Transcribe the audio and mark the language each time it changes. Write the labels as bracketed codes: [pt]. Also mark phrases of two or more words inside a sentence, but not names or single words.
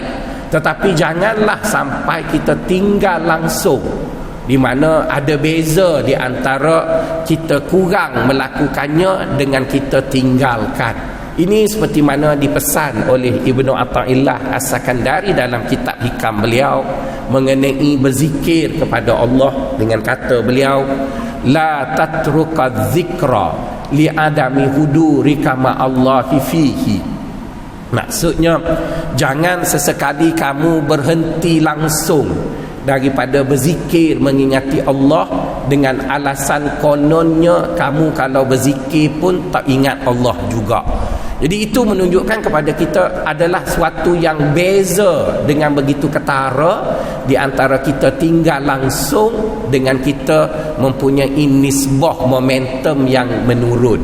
[ms] Tetapi janganlah sampai kita tinggal langsung, di mana ada beza di antara kita kurang melakukannya dengan kita tinggalkan. Ini seperti mana dipesan oleh Ibnu Athaillah As-Sakandari dalam kitab hikam beliau mengenai berzikir kepada Allah, dengan kata beliau, [ar] لا تترك الذكر لعدم حضورك مع الله فيه. [ms] Maksudnya, jangan sesekali kamu berhenti langsung daripada berzikir mengingati Allah dengan alasan kononnya kamu kalau berzikir pun tak ingat Allah juga. Jadi itu menunjukkan kepada kita adalah suatu yang beza dengan begitu ketara di antara kita tinggal langsung dengan kita mempunyai nisbah momentum yang menurun.